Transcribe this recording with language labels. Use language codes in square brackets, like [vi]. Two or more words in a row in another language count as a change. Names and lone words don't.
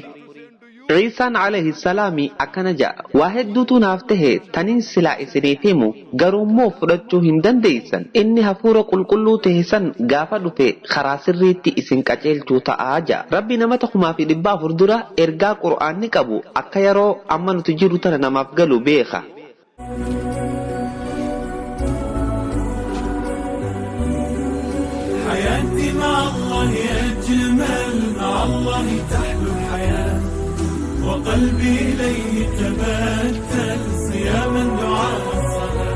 [om] Ciisaan [ar] عليه السلام [om] akkana ja'a waa hedduutu naaf tahe taniin silaa isiniif himu garuummoo fudhachuu hin dandeessan inni hafuura qulqulluu tahe san gaafa dhufe karaa sirriitti isin qajeelchuu ta'aa ja'a. Rabbi nama 1400 dura ergaa Qur'aanni qabu akka yeroo amma nuti jiru tana namaaf galu beeka. [ar] حياتي مع الله أجمل، مع الله تحلو الحياة، وقلبي إليه تبتل صياما دعاء الصلاة.